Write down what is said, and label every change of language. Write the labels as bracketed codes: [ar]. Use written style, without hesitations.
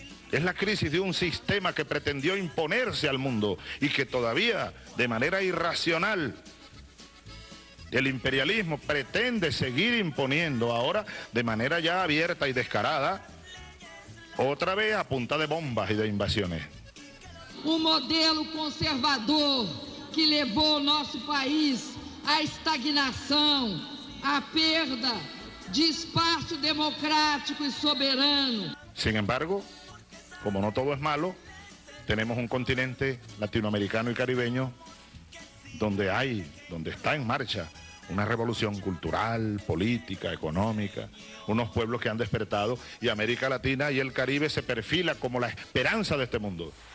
[es] Es la crisis de un sistema que pretendió imponerse al mundo y que todavía, de manera irracional, el imperialismo pretende seguir imponiendo ahora de manera ya abierta y descarada, otra vez a punta de bombas y de invasiones. [pt] Modelo conservador que levou nosso país à estagnação, à perda de espaço democrático y soberano. [es] Sin embargo, como no todo es malo, tenemos un continente latinoamericano y caribeño donde está en marcha una revolución cultural, política, económica, unos pueblos que han despertado, y América Latina y el Caribe se perfila como la esperanza de este mundo.